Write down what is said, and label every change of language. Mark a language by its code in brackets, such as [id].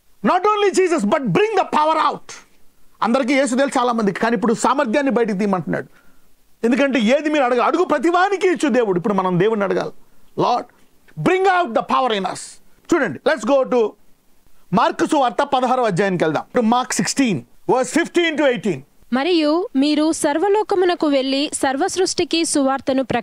[en] Not only Jesus but bring the power out. [te] అందరికీ యేసు తెలుసు చాలా మందికి, కానీ ఇప్పుడు సామర్థ్యాన్ని బయటికి తీయమంటున్నాడు. ఎందుకంటే ఏది మీరు అడుగు ప్రతివానికి ఇచ్చు దేవుడు. ఇప్పుడు మనం దేవుడిని అడగాలి, [en] Lord bring out the power in us. [te] చూడండి, [en] let's go to [te] మార్కు సువార్త 16వ అధ్యాయానికి వెళ్దాం. [en] Mark 16 verse 15 to 18. [te] మరియు మీరు సర్వలోకమునకు వెళ్ళి సర్వ సృష్టికి సువార్తను